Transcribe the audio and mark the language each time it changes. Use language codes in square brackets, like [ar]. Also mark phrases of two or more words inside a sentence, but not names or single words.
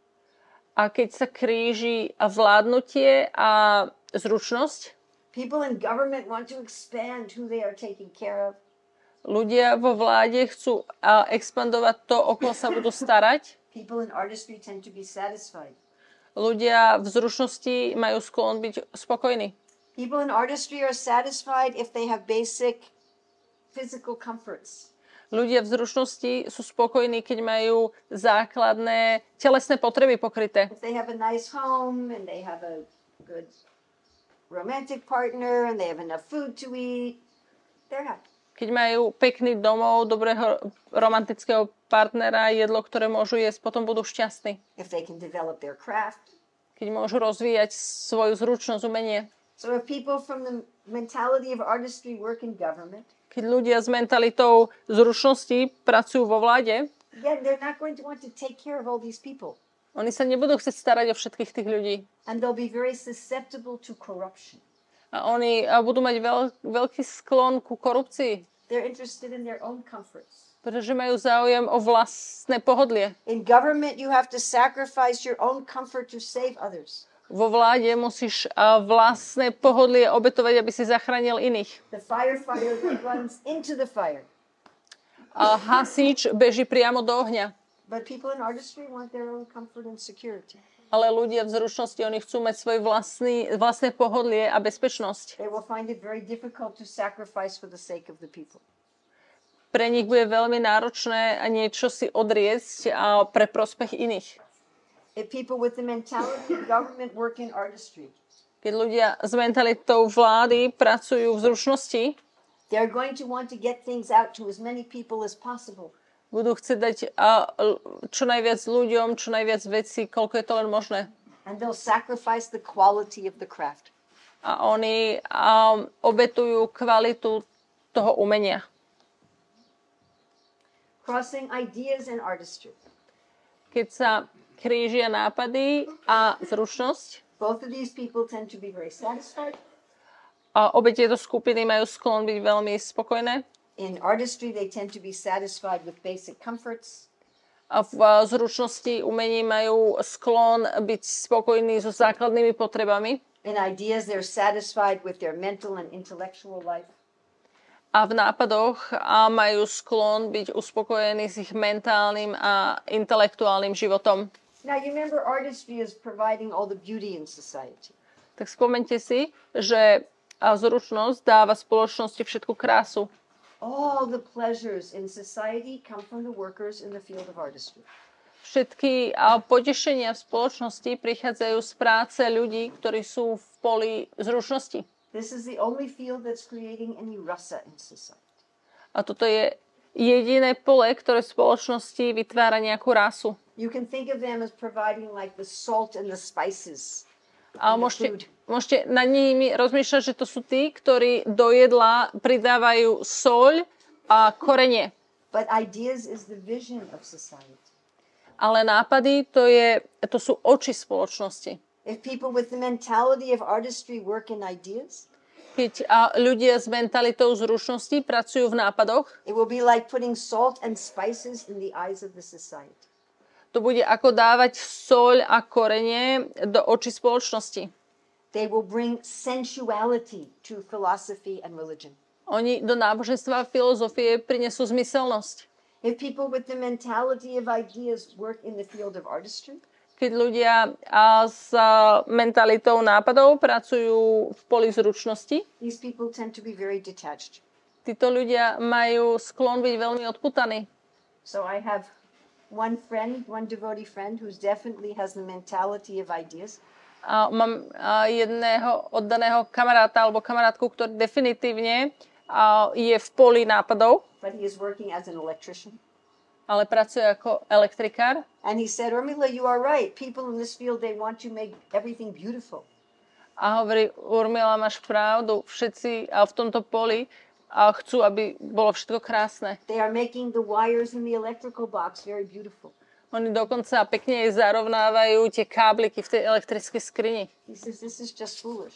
[sk] A keď sa kríži vládnutie a zručnosť, [en] people in government want to expand who they are taking care of. [sk] Ľudia vo vláde chcú expandovať to, o koho sa budú starať. [en] People in artistry tend to be satisfied. [sk] Ľudia v zručnosti majú sklon byť spokojní. [en] People in artistry are satisfied if they have basic physical comforts. [sk] Ľudia v zručnosti sú spokojní, keď majú základné telesné potreby pokryté. [en] If they have a nice home and they have a good romantic partner and they have enough food to eat, they're happy. [sk] Keď majú pekný domov, dobrého romantického partnera, jedlo, ktoré môžu jesť, potom budú šťastní. [en] If they can develop their craft. [sk] Keď môžu rozvíjať svoju zručnosť, umenie. [en] So if people from the mentality of artistry work in government, [sk] keď ľudia s mentalitou zručnosti pracujú vo vláde, [en] again, they're not going to want to take care of all these people. [sk] Oni sa nebudú chcieť starať o všetkých tých ľudí. [en] And they'll be very susceptible to corruption. [sk] A oni budú mať veľký sklon ku korupcii. [en] They're interested in their own comforts. [sk] Pretože majú záujem o vlastné pohodlie. [en] In government you have to sacrifice your own comfort to save others. [sk] Vo vláde musíš vlastné pohodlie obetovať, aby si zachránil iných. [en] The firefighter runs into the fire. [sk] A hasič beží priamo do ohňa. [en] But people in artistry want their own comfort and security. [sk] Ale ľudia v zručnosti, oni chcú mať svoje vlastné pohodlie a bezpečnosť. [en] They will find it very difficult to sacrifice for the sake of the people. [sk] Pre nich bude veľmi náročné niečo si odriecť pre prospech iných. [en] If people with the mentality of government work in artistry, [sk] keď ľudia s mentalitou vlády pracujú v zručnosti, [en] they're going to want to get things out to as many people as possible. [sk] Budú chcieť dať čo najviac ľuďom, čo najviac vecí, koľko je to len možné. [en] And they'll sacrifice the quality of the craft. [sk] A oni obetujú kvalitu toho umenia. [en] Crossing ideas and artistry. [sk] Keď sa krížia nápady a zručnosť, [en] both of these people tend to be very satisfied. [sk] A obe tieto skupiny majú sklon byť veľmi spokojné. [en] In artistry, they tend to be satisfied with basic comforts. [sk] A v zručnosti umení majú sklon byť spokojní so základnými potrebami. [en] In ideas, they're satisfied with their mental and intellectual life. [sk] A v nápadoch majú sklon byť uspokojení s ich mentálnym a intelektuálnym životom. [en] Now, you remember artistry is providing all the beauty in society. [sk] Tak spomente si, že zručnosť dáva spoločnosti všetku krásu. [en] All the pleasures in society come from the workers in the field of artistry. [sk] Všetky potešenia v spoločnosti prichádzajú z práce ľudí, ktorí sú v poli zručnosti. [en] This is the only field that's creating any rasa in society. [sk] A toto je jediné pole, ktoré v spoločnosti vytvára nejakú rasu. [en] You can think of them as providing like the salt and the spices. [sk] A môžete nad nimi rozmýšľať, že to sú tí, ktorí do jedla pridávajú soľ a korenie. [en] But ideas is the vision of society. [sk] Ale nápady to sú oči spoločnosti. [en] If people with the mentality of artistry work in ideas, [sk] keď ľudia s mentalitou zručnosti pracujú v nápadoch, [en] it will be like putting salt and spices in the eyes of the society. [sk] to bude ako dávať soľ a korenie do očí spoločnosti. [en] They will bring sensuality to philosophy and religion. [sk] Oni do náboženstva a filozofie prinesú zmyselnosť. [en] If people with the mentality of ideas work in the field of artistry, [sk] Keď ľudia s mentalitou nápadov pracujú v poli zručnosti, [en] these people tend to be very detached. [sk] títo ľudia majú sklon byť veľmi odputaní. [en] So I have one devotee friend who definitely has the mentality of ideas. [sk] Mám jedného oddaného kamaráta alebo kamarátku, ktorý definitívne je v poli nápadov, [en] But he is working as an electrician. [sk] ale pracuje ako elektrikár. [en] And he said, Urmila, you are right. People in this field, they want to make everything beautiful. [sk] A hovorí, Urmila, máš pravdu, všetci v tomto poli chcú, aby bolo všetko krásne. [en] They are making the wires in the electrical box very beautiful. [sk] Oni dokonca pekne zarovnávajú tie kábliky v tej elektrickej skrini. [en] He says, this is just foolish.